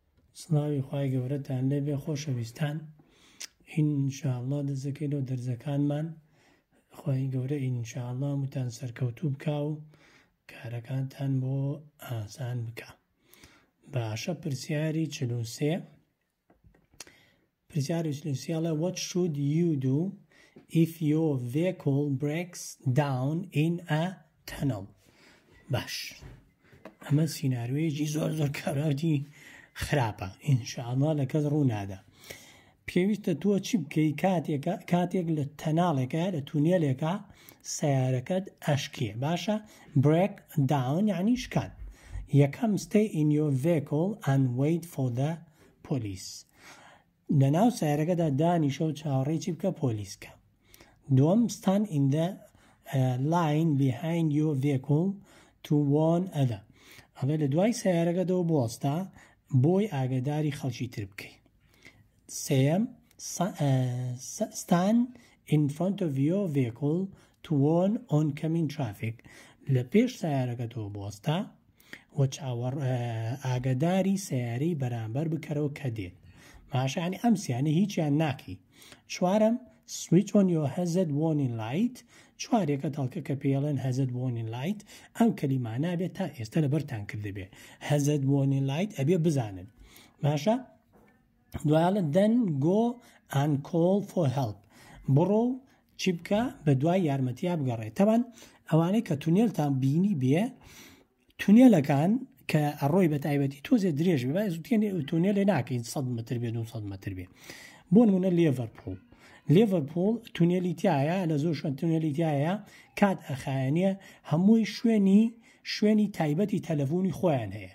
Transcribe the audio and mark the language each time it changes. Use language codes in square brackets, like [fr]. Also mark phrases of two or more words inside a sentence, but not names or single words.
[ckb] سڵاوی خوای گەورەتان لێبێ خۆشەویستان ئینشاءالله دەزەکەینەوە دەرزەکانمان خوای گەورە ئینشاءالله هەمووتان سەرکەوتوو بکا و کارەکانتان بۆ ئاسان بکە. باشە پرسیاری 43 پرسیاری 43 [en] what should you do if your vehicle breaks down in a tunnel. [ckb] باش ئەمە سیناریۆیەکی زۆر کاراوی خراپە ئینشاءالله لە کەس ڕوو نادا. پێویستە تۆ چی بکەی کاتێک لە تەناڵێکە لە تونێلێکە سیارەکەت ئەشکێ. [en] باشە break down [ckb] یعنی شکان. یەکەم [en] stay in your vehicle and wait for the police. [ckb] لەناو سیارەکەدا دانیشە و چاوەڕێی چی بکە پۆلیسکە. [en] دووەم stand in the line behind your vehicle to warn other. [ckb] ئەڵێ لە دوای سیارەکەدەوە بۆستە بۆی ئاگاداری خەڵکی تر بکەی. [en] سێم stand in front of your vehicle to warn oncoming traffic. [ckb] لە پێش سیارەکەدەوە بۆستە و ئاگاداری سیارەی بەرامبەر بکەرەوە کە دێت. ماشانی ئەم سیانە هیچیان ناکەی. [en] چوارم switch on your hazard warning light. [ckb] چوارێکە تەڵکە کە پێڵێن [en] hazard warning light [ckb] ئەم کەلیمانە بێت تا ئێستا لەبەرتان کردبێ [en] hazard warning light [ckb] ئەبێ بزانن. باشە دوایڵە [en] then go and call for help. [ckb] بڕۆ چی بکە بە دوای یارمەتیا بگەڕێت. تەوان ئەوانەی کە تونێلتان بینی بێ تونێلەکان کە ئەڕۆی بە تایبەتی تۆزێ درێژ بێ تونێلێ ناکەین 100 متر بێ 200 متر بێ. بۆ نمونە لیڤەرپۆڵ تونێلی تایە لە زۆر شوێن تونێلی تایە کات ئەخایەنە هەمووی شوێنی تایبەتی تەلەفۆنی خۆیان هەیە.